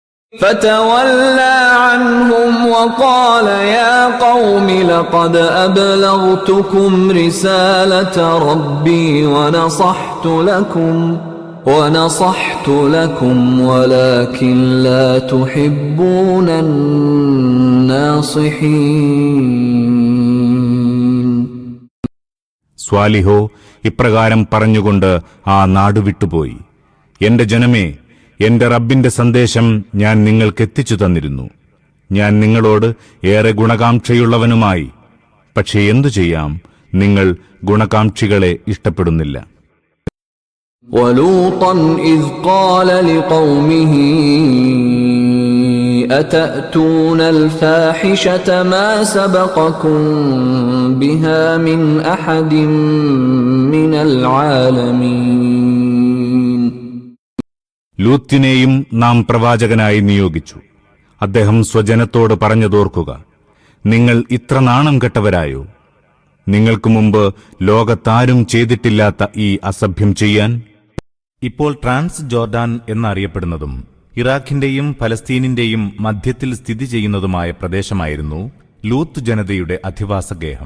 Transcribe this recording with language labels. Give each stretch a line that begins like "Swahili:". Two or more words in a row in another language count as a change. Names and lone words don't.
Arabic: فتولى عنهم وقال يا قوم لقد أبلغتكم رسالة ربي ونصحت لكم ولكن لا تحبون الناصحين.
Malayalam: സ്വാലിഹോ ഇപ്രകാരം പറഞ്ഞുകൊണ്ട് ആ നാടുവിട്ടുപോയി. എന്റെ ജനമേ, എന്റെ റബ്ബിന്റെ സന്ദേശം ഞാൻ നിങ്ങൾക്കെത്തിച്ചു തന്നിരുന്നു. ഞാൻ നിങ്ങളോട് ഏറെ ഗുണകാംക്ഷയുള്ളവനുമായി. പക്ഷേ എന്തു ചെയ്യാം, നിങ്ങൾ ഗുണകാംക്ഷികളെ ഇഷ്ടപ്പെടുന്നില്ല.
Arabic: وَلُوطًا إِذْ قَالَ لِقَوْمِهِ أَتَأْتُونَ الْفَاحِشَةَ مَا سَبَقَكُم بِهَا مِنْ أَحَدٍ مِنَ الْعَالَمِينَ.
Malayalam: ലൂത്തിനെയും നാം പ്രവാചകനായി നിയോഗിച്ചു. അദ്ദേഹം സ്വജനത്തോട് പറഞ്ഞതോർക്കുക, നിങ്ങൾ ഇത്ര നാണം കെട്ടവരായോ? നിങ്ങൾക്കു മുമ്പ് ലോകത്താരും ചെയ്തിട്ടില്ലാത്ത ഈ അസഭ്യം ചെയ്യാൻ. ഇപ്പോൾ ട്രാൻസ് ജോർഡാൻ എന്നറിയപ്പെടുന്നതും ഇറാഖിന്റെയും ഫലസ്തീനിന്റെയും മധ്യത്തിൽ സ്ഥിതി ചെയ്യുന്നതുമായ പ്രദേശമായിരുന്നു ലൂത്ത് ജനതയുടെ അധിവാസഗേഹം.